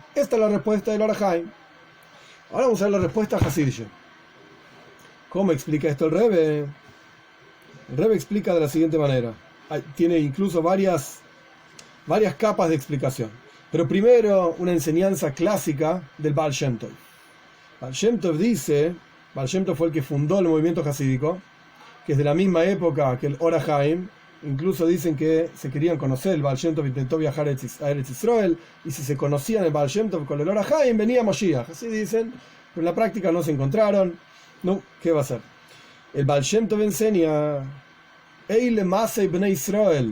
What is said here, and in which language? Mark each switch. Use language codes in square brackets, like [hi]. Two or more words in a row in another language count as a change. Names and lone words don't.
[es] Esta es la respuesta del Or HaHaim. Ahora vamos a ver la respuesta a Hasidische. ¿Cómo explica esto el Rebbe? El Rebbe explica de la siguiente manera. Tiene incluso varias capas de explicación. Pero primero, una enseñanza clásica del Baal Shem Tov. Baal Shem Tov dice, Baal Shem Tov fue el que fundó el movimiento hasídico, que es de la misma época que el Or HaHaim. Incluso dicen que se querían conocer. El Baal Shem Tov intentó viajar a Eretz Israel, y si se conocían el Baal Shem Tov con el Or HaHaim, venía Moshiach. Así dicen, pero en la práctica no se encontraron. No, ¿qué va a hacer? El Baal Shem Tov enseña: [he] אלה מסעי בני ישראל.